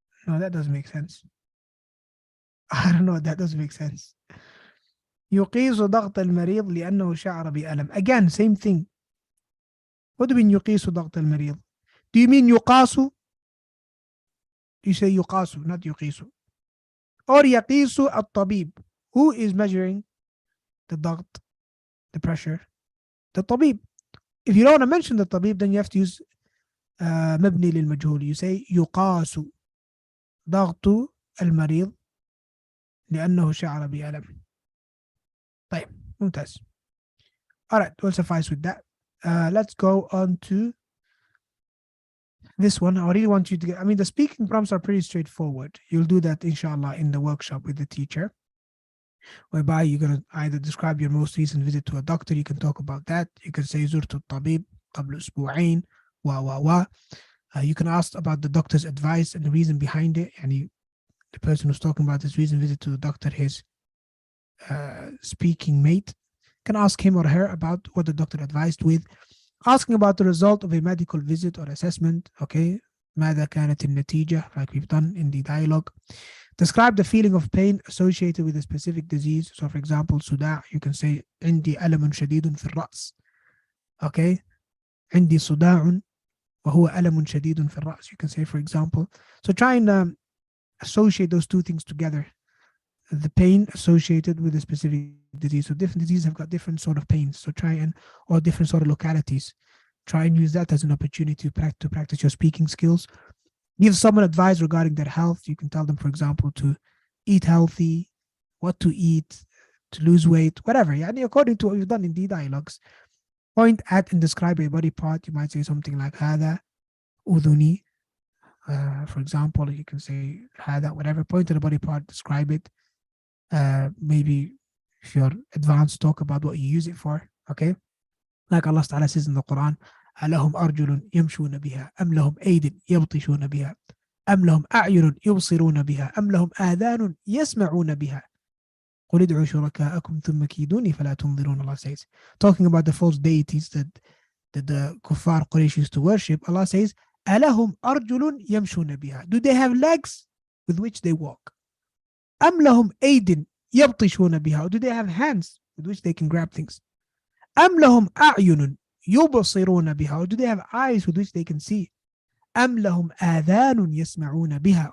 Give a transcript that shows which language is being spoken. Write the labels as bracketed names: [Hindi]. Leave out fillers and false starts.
[English] No, that doesn't make sense. I don't know, that doesn't make sense. [Arabic] يقيس ضغط المريض لأنه شعر بألم. [English] Again, same thing. What do you mean [Arabic] يقيس ضغط المريض? [English] Do you mean يقاس? You say يقاس, not يقيس. Or [Arabic] يقيس الطبيب. [English] Who is measuring the ضغط, the pressure? The طبيب. If you don't want to mention the طبيب, then you have to use مبني للمجهول. You say [Arabic] يقاس ضغط المريض لأنه شعر بألم. طيب, ممتاز. [English] All right, we'll suffice with that. Let's go on to this one. I really want you to get, the speaking prompts are pretty straightforward. You'll do that, inshallah, in the workshop with the teacher, whereby you're going to either describe your most recent visit to a doctor. You can talk about that. You can say [Arabic] زرت الطبيب قبل أسبوعين [English] You can ask about the doctor's advice and the reason behind it. And the person who's talking about his recent visit to the doctor, his speaking mate, can ask him or her about what the doctor advised with. Asking about the result of a medical visit or assessment. Okay, [Arabic] ماذا كانت النتيجة, [English] like we've done in the dialogue. Describe the feeling of pain associated with a specific disease. So, for example, صداع, you can say [Arabic] عندي ألم شديد في الرأس. Okay, عندي صداع وهو ألم شديد في الرأس. [English] You can say, for example. So try and associate those two things together. The pain associated with a specific disease. So different diseases have got different sort of pains. So or different sort of localities. Try and use that as an opportunity to practice your speaking skills. Give someone advice regarding their health. You can tell them, for example, to eat healthy, what to eat, to lose weight, whatever. According to what you've done in the dialogues. Point at and describe a body part. You might say something like [Arabic] هذا أذني. [English] For example, you can say هذا, whatever. Point to the body part, describe it. Maybe if you're advanced, talk about what you use it for. Okay, like Allah Ta'ala says in the Quran, [Arabic] ألهم أرجل يمشون بها أم لهم أيد يبطشون بها أم لهم أعين يبصرون بها أم لهم آذان يسمعون بها قل ادعوا شركاءكم ثم كيدوني فلا تنظرون. [English] Allah says, talking about the false deities that the kuffar Quraysh used to worship. Allah says, [Arabic] ألهم أرجل يمشون بها. [English] Do they have legs with which they walk? [Arabic] أم لهم أيد يبطشون بها. [English] Or do they have hands with which they can grab things? [Arabic] أم لهم أعين يبصرون بها. [English] Or do they have eyes with which they can see? [Arabic] أم لهم آذان يسمعون بها.